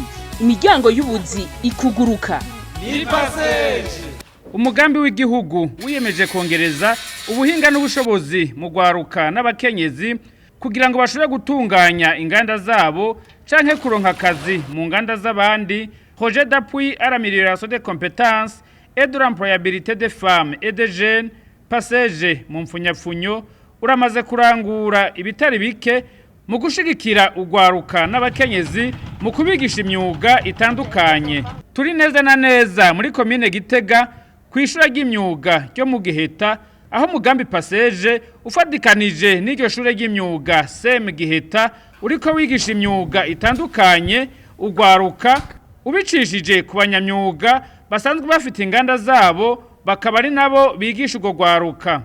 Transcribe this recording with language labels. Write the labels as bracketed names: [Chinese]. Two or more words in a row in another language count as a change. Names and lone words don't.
[Rundi] Imiryango y'ubuzi ikuguruka. Ni Passage. Umugambi w'igihugu wiyemeje kongereza ubuhinga n'ubushobozi mu gwaruka n'abakenyezi kugira ngo bashobore gutunganya inganda zabo canke kuronka akazi mu nganda z'abandi. [French] Projet d'appui à l'amélioration des compétences et de l'employabilité des femmes et des jeunes [Rundi] Passage mu mfunyapfunyo uramaze kurangura ibitari bike mu gushigikira ugwaruka n'abakenyezi mu kubigisha imyuga itandukanye. Turi neza na neza muri commune Gitega kwishura ry'imyuga ryo mu Giheta aho umugambi Passage ufadikanije n'iryo shure ry'imyuga SEM Giheta uriko wigisha imyuga itandukanye ugwaruka ubicishije ku banyamyuga basanzwe bafite inganda zabo bakaba ari nabo bigisha ugo gwaruka.